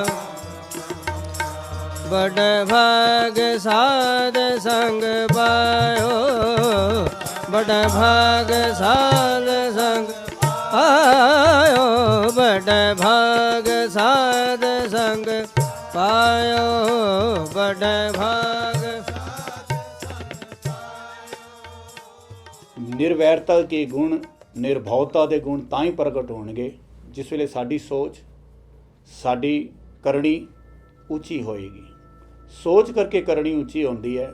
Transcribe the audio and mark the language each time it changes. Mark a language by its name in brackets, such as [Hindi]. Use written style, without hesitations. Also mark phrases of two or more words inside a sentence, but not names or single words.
[Punjabi] ਬਡ ਭਾਗ ਸਾਧ ਸੰਗ ਪਾਇਓ, ਬਡ ਭਾਗ ਸਾਧ ਸੰਗ ਆਇਓ, ਬਡ ਭਾਗ ਸਾਧ ਸੰਗ ਪਾਇਓ, ਬਡ ਭਾਗ। ਨਿਰਵੈਰਤਾ ਕੇ ਗੁਣ, ਨਿਰਭਉਤਾ ਦੇ ਗੁਣ ਤਾਂ ਹੀ ਪ੍ਰਗਟ ਹੋਣਗੇ ਜਿਸ ਵੇਲੇ ਸਾਡੀ ਸੋਚ, ਸਾਡੀ ਕਰਨੀ ਉੱਚੀ ਹੋਏਗੀ। ਸੋਚ ਕਰਕੇ ਕਰਨੀ ਉੱਚੀ ਹੁੰਦੀ ਹੈ।